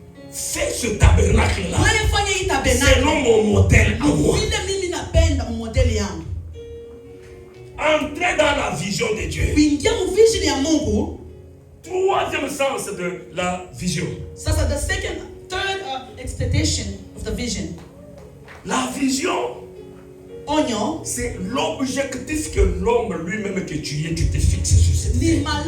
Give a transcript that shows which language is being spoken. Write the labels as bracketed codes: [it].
[fr] Fais ce tabernacle là. [sw] Wewe fanya hii tabernacle [fr] selon mon modèle à moi. [sw] Vile mimi napenda modeli yangu. [fr] Entrez dans la vision de Dieu. [sw] Kuingia mu vision ya Mungu. [fr] Troisième sens de la vision. [en] Sasa the third expectation of the vision. [fr] La vision, c'est l'objectif que l'homme lui-même que tu es, tu te fixes sur cette terre.